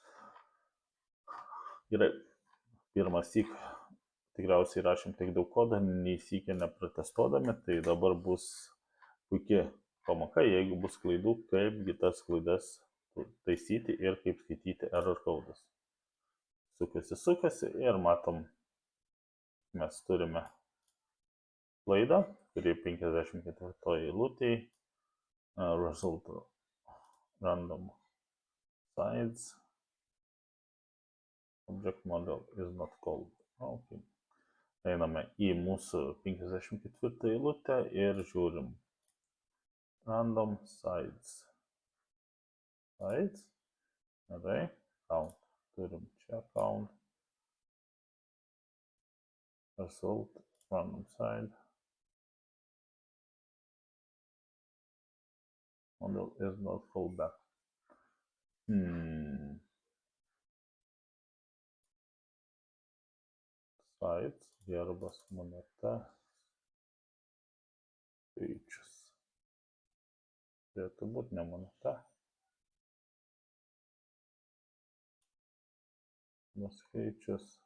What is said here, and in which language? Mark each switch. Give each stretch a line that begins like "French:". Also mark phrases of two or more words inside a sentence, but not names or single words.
Lithuanian: Gerai, pirmą syk tikriausiai rašėm tiek daug kodą, nei sykį neprotestuodami, tai dabar bus puikiai pamoka, jeigu bus klaidų, kaipgi tas klaidas taisyti ir kaip skaityti
English: error codes.
Lithuanian: Sukasi ir matom, mes turime klaidą, kuri 54 eilutėj,
English: result random size, object model is not called. Okay.
Lithuanian: Einame į mūsų 54 eilutę ir žiūrim
English: random size.
Lithuanian: Gerai, count. Turim čia count.
English: Result random size. Model is not called back. Size,
Lithuanian: herbas, moneta, skaičius. Turėtų būti ne moneta. Skaičius.